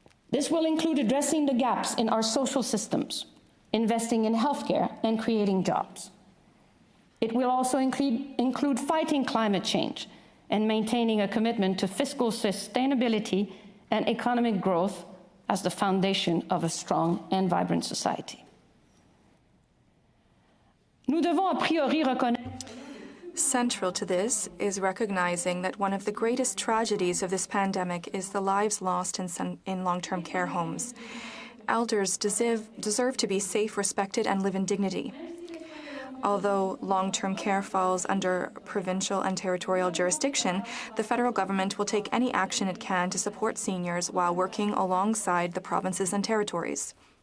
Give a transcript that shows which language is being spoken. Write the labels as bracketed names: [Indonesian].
[English] This will include addressing the gaps in our social systems, investing in healthcare, and creating jobs. It will also include fighting climate change and maintaining a commitment to fiscal sustainability and economic growth as the foundation of a strong and vibrant society. [French] Nous devons a priori reconnaître. [English] Central to this is recognizing that one of the greatest tragedies of this pandemic is the lives lost in long-term care homes. Elders deserve to be safe, respected, and live in dignity. Although long-term care falls under provincial and territorial jurisdiction, the federal government will take any action it can to support seniors while working alongside the provinces and territories.